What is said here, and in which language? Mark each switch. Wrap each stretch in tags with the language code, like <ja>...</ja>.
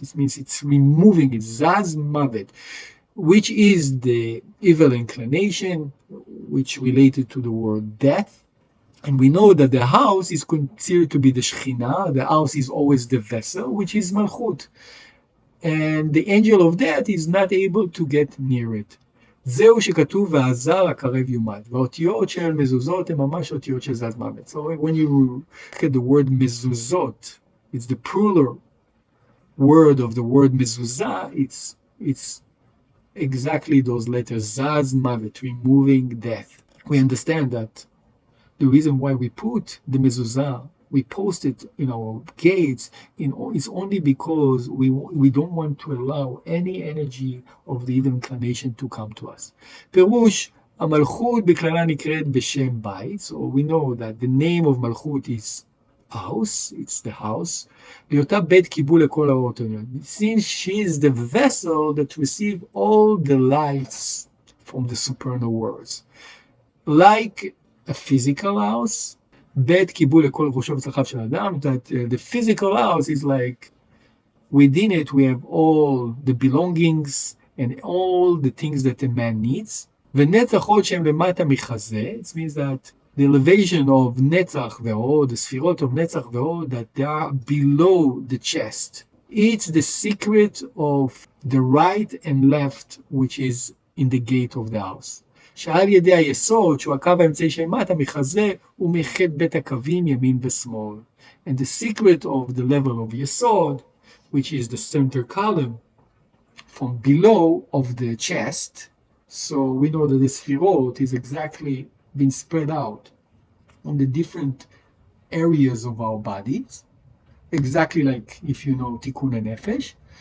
<en>It means it's removing it, Zaz Mavet, which is the evil inclination, which related to the word death. And we know that the house is considered to be the Shekhinah, the house is always the vessel, which is Malchut. And the angel of death is not able to get near it.</en> <he>זהו שכתוב ועזר הקרב יומד. והאותיות של מזוזות הן ממש אותיות של זז מוות.</he> <en>So when you look at the word mezuzot, it's the plural word of the word mezuzah, it's exactly those letters, zaz mavet, removing death. We understand that the reason why we put the mezuzah, we post it in our gates, it's only because we don't want to allow any energy of the evil inclination to come to us.</en> <he>פירוש, המלכות בכללה נקראת בשם בית,</he> <en>so we know that the name of מלכות is house, it's the house,</en> <he>להיותה בית קיבול לכל האורות העליון.</he> <en>Since she is the vessel that receive all the lights from the supernal worlds. Like a physical house,</en> <he>בית קיבול לכל ראשו וצרכיו של אדם,</he> <en>that the physical house is like, within it we have all the belongings and all the things that a man needs.</en> <he>ונצח עוד שהם למטה מחזה,</he> <en>it means that the elevation of נצח והוד, the ספירות of נצח והוד, that they are below the chest. It's the secret of the right and left, which is in the gate of the house.</en> <he>שעל ידי היסוד, שהוא הקו האמצעי שמטה מחזה, הוא מאחד בית הקווים ימין ושמאל.</he> <en>And the secret of the level of יסוד, which is the center column from below of the chest, so we know that the sphirot is exactly been spread out on the different areas of our bodies, exactly like if you know tikunay nefesh.</en>